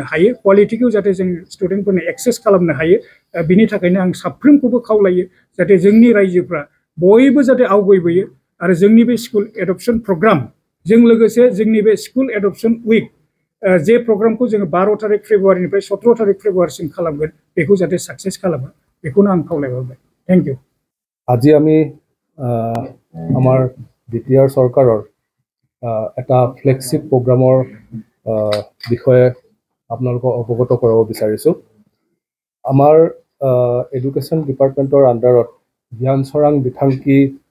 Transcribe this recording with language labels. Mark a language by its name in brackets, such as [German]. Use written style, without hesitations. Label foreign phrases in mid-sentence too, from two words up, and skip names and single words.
[Bodo] हायो क्वालिटीखौ जाहाथे जों स्टुडेन्टफोरनो एक्सेस खालामनो हायो बिनि थाखायनो आं साफ्रोमखौबो खावलायो जाहाथे जोंनि रायजोफ्रा बयबो जाहाथे आवगायबोयो आरो जोंनि बे [English] school adoption program [Bodo] जों लोगोसे जोंनि बे [English] school adoption week [Bodo] जे प्रग्रामखौ जोङो 12 तारिख फेब्रुवारिनिफ्राय 17 तारिख फेब्रुवारिसिम खालामगोन बेखौ जाहाथे साक्सेस खालामो बेखौनो आं खावलायहरबाय [English] thank you [Assamese] আজি আমি আমাৰ বিটিআৰ চৰকাৰৰ এটা ফ্লেগশিপ প্ৰগ্ৰামৰ বিষয়ে আপোনালোকক অৱগত কৰাব বিচাৰিছোঁ আমাৰ এডুকেশ্যন ডিপাৰ্টমেণ্টৰ আণ্ডাৰত জ্ঞান চৰাং বিথাংকি